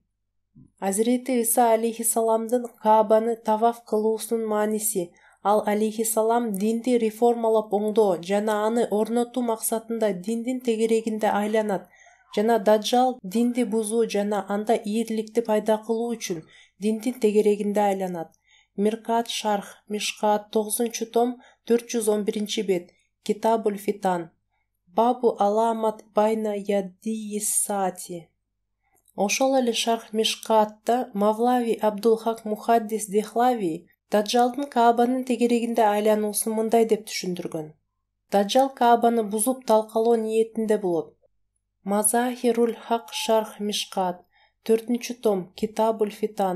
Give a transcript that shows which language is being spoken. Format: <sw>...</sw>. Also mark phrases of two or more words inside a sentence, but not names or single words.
<ky>Азирети Иса алейхиссаламдын Каабаны таваф кылуусунун мааниси, ал алейхиссалам динди реформалап оңдоо жана аны орнотуу максатында диндин тегерегинде айланат жана Даджал динди бузуу жана анда ийгиликти пайда кылуу үчүн диндин тегерегинде айланат. Миркат Шарх Мишкат 9-том 411-бет. Китабуль Фитан. Бабу Аламат Байна Яддииссати. Ошол эле Шарх Мишкатта Мавлави Абдулхак Мухаддис Дехлави Даджалдын Каабанын тегерегинде айлануусун мындай деп түшүндүргөн. Даджал Каабаны бузуп талкалоо ниетинде болот. Мазахируль Хак Шарх Мишкат 4-том Китабуль Фитан.</ky>